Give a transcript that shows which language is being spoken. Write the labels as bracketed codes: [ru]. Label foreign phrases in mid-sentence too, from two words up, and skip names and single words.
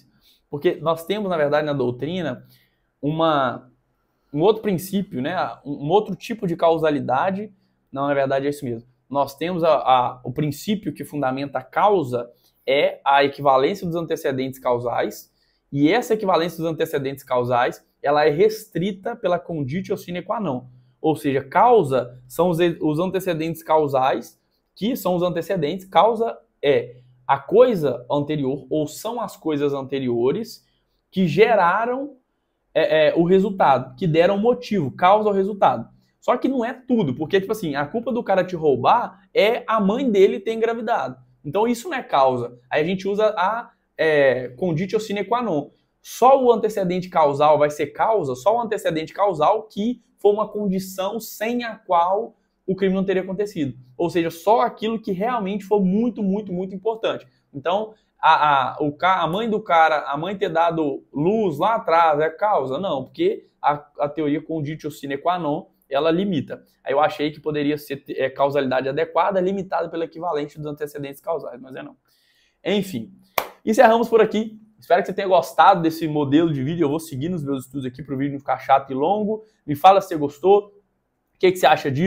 [pt] Porque nós temos, na verdade, na doutrina, um outro princípio, né? Um outro tipo de causalidade. Não, na verdade é isso mesmo. Nós temos o princípio que fundamenta a causa é a equivalência dos antecedentes causais, e essa equivalência dos antecedentes causais ela é restrita pela [la] conditio sine qua non. [pt] Ou seja, causa são os antecedentes causais, que são os antecedentes. Causa é a coisa anterior, ou são as coisas anteriores que geraram o resultado, que deram o motivo, causa o resultado. Só que não é tudo, porque, tipo assim, a culpa do cara te roubar é a mãe dele ter engravidado. Então isso não é causa. Aí a gente usa a [la] conditio sine qua non. [pt] Só o antecedente causal vai ser causa, só o antecedente causal que for uma condição sem a qual o crime não teria acontecido. Ou seja, só aquilo que realmente for muito, muito, muito importante. Então, a mãe do cara, a mãe ter dado luz lá atrás é causa? Não, porque a teoria [la] conditio sine qua non, [pt] ela limita. Aí eu achei que poderia ser causalidade adequada, limitada pelo equivalente dos antecedentes causais, mas não. Enfim, encerramos por aqui. Espero que você tenha gostado desse modelo de vídeo. Eu vou seguir nos meus estudos aqui para o vídeo não ficar chato e longo. Me fala se você gostou. O que você acha disso?